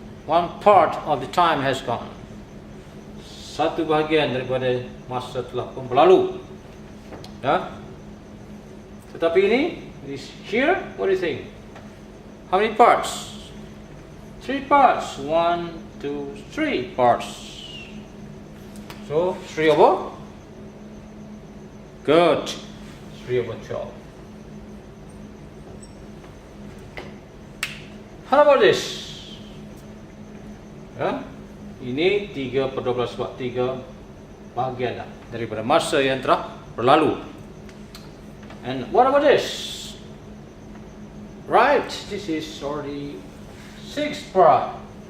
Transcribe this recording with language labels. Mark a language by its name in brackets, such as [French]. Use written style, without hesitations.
[English] One part of the time has gone. [Malay] Satu bahagian daripada masa telah pun berlalu. Ya. Tetapi ini [English] is here. What do you think? How many parts? 3 parts. 1, 2, 3 parts. So 3/? Good. 3/12. How about this? [Malay] Ya, ini 3/12 sebab 3 bahagian lah daripada masa yang telah berlalu. [English] And what about this? Right, this is already 6 part.